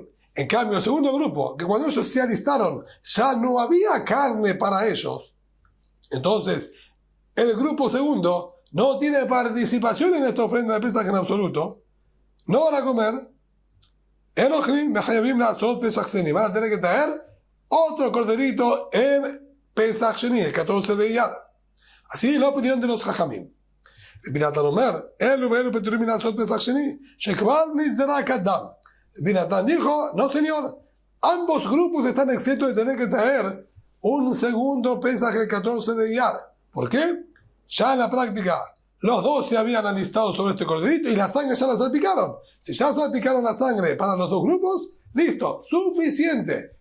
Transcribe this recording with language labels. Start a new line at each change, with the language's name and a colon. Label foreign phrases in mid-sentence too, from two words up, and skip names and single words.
Spanish: En cambio, el segundo grupo, que cuando ellos se alistaron ya no había carne para ellos, entonces el grupo segundo no tiene participación en esta ofrenda de Pesaj en absoluto, no van a comer,
Hebrew: והנכרים, מחויבים לעשות פסח שני,
Spanish: van a tener que traer otro corderito en Pesaj Sheni, el 14 de Iyar. Así es la opinión de los Jajamim.
Hebrew: רבי נתן אומר, אלו ואלו פטורים לעשות פסח שני, שכבר נזרק הדם.
Spanish: Rabbi Natán dijo, no señor, ambos grupos están exentos de tener que traer un segundo Pesaj el 14 de Iyar. ¿Por qué? Ya en la práctica, los dos se habían alistado sobre este corderito y la sangre ya la salpicaron. Si ya salpicaron la sangre para los dos grupos, listo, suficiente.